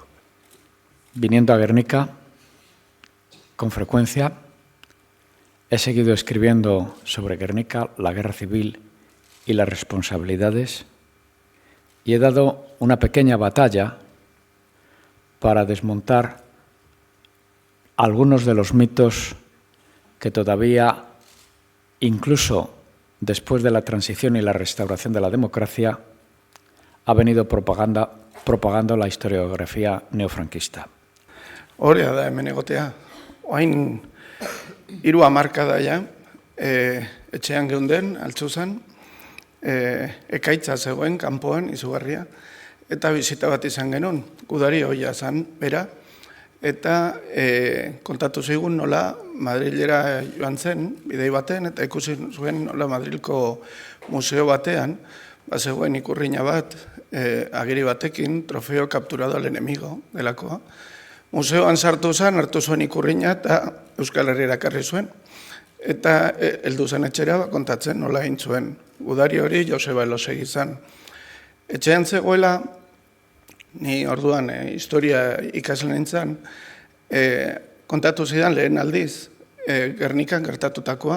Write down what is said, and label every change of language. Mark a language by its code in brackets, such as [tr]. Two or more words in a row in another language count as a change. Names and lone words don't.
[es] Viniendo a Guernica, con frecuencia, he seguido escribiendo sobre Guernica, la guerra civil y las responsabilidades, y he dado una pequeña batalla para desmontar algunos de los mitos que todavía, incluso después de la transición y la restauración de la democracia, ha venido propagando la historiografía neofranquista. [eu] Horea da hemen egotea. Oain 3 hamarkada ja, etxean geunden, Altxuzan, ekaitza zegoen, kanpoan, izugarria, eta bizita bat izan genuen, gudari hoia zan, bera, eta kontatu zigun nola Madrilera joan zen, bidei baten, eta ikusi zuen nola Madrilko museo batean, zegoen ikurriña bat, agiri batekin, [es] trofeo capturado al enemigo delakoa. [eu] Museoan sartu zen, hartu zuen ikurriña eta Euskal Herriera ekarri zuen. Eta heldu zen etxera kontatzen nola egin zuen. Gudari hori Joseba Elosegi zen. Etxean zegoela, ni orduan historia ikasle nintzen, kontatu zidan lehen aldiz, Gernikan gertatutakoa.